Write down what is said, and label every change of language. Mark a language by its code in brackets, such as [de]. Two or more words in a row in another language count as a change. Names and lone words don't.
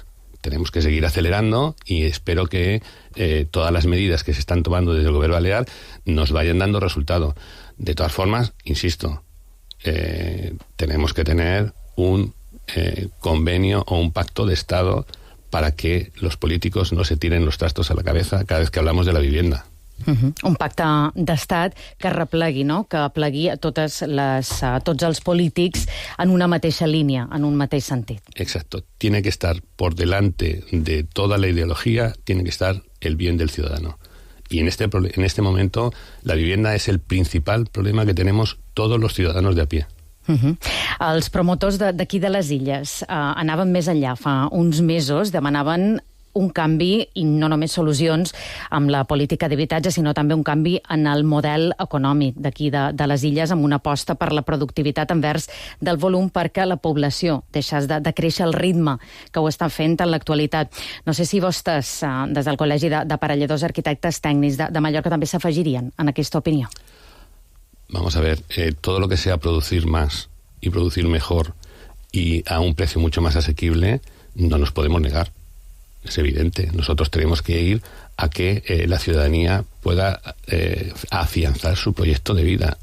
[es] Tenemos que seguir acelerando y espero que todas las medidas que se están tomando desde el Govern Balear nos vayan dando resultado. De todas formas, insisto, tenemos que tener un convenio o un pacto de Estado para que los políticos no se tiren los trastos a la cabeza cada vez que hablamos de la vivienda. [ca] Un pacte d'estat que replegui, no?, que plegui a tots els polítics en una mateixa línia, en un mateix sentit. [es] Exacto. Tiene que estar por delante de toda la ideología, tiene que estar el bien del ciudadano. Y en este momento la vivienda es el principal problema que tenemos todos los ciudadanos de a pie. [ca] Els promotors d'aquí de les Illes anaven més enllà. Fa uns mesos demanaven un canvi, i no només solucions amb la política d'habitatge, sinó també un canvi en el model econòmic d'aquí de les Illes, amb una aposta per la productivitat envers del volum perquè la població deixés de créixer al ritme que ho està fent en l'actualitat. No sé si vostès, des del Col·legi d'Aparelladors Arquitectes Tècnics de Mallorca, també s'afegirien en aquesta opinió. [es] Vamos a ver, todo lo que sea producir más y producir mejor y a un precio mucho más asequible, no nos podemos negar. Es evidente, nosotros tenemos que ir a que la ciudadanía pueda afianzar su proyecto de vida.